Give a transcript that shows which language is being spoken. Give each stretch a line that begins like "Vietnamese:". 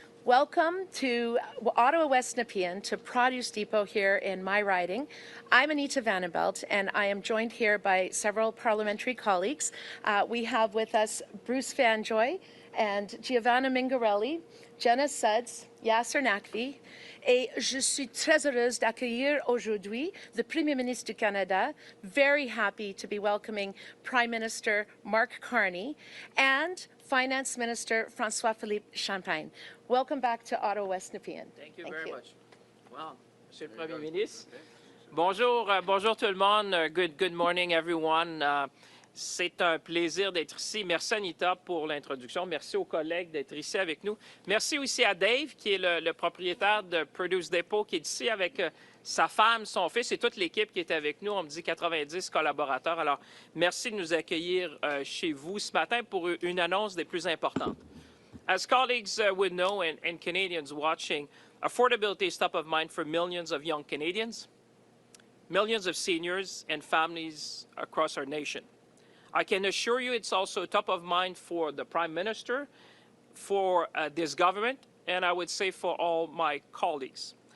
English: Welcome to Ottawa West Nepean, to Produce Depot here in my riding. I'm Anita Vandenbelt, and I am joined here by several parliamentary colleagues. We have with us Bruce Fanjoy and Giovanna Mingarelli, Jenna Suds, Yasser Naqvi,
French: et je suis très heureuse d'accueillir aujourd'hui le Premier ministre du Canada.
English: Very happy to be welcoming Prime Minister MarkCarney and Finance Minister François-Philippe Champagne. Welcome back to Ottawa West Nepean. Thank you very much. Well,
French: Monsieur le Premier ministre. Bonjour, bonjour tout le monde.
English: Good morning, everyone.
French: C'est un plaisir d'être ici. Merci Anita pour l'introduction. Merci aux collègues d'être ici avec nous. Merci aussi à Dave, qui est le propriétaire de Produce Depot, qui est ici avec sa femme, son fils et toute l'équipe qui est avec nous. On me dit 90 collaborateurs. Alors, merci de nous accueillir chez vous ce matin pour une annonce des plus importantes.
English: As colleagues would know and Canadians watching, affordability is top of mind for millions of young Canadians, millions of seniors and families across our nation. I can assure you it's also top of mind for the Prime Minister, for this government, and I would say for all my colleagues.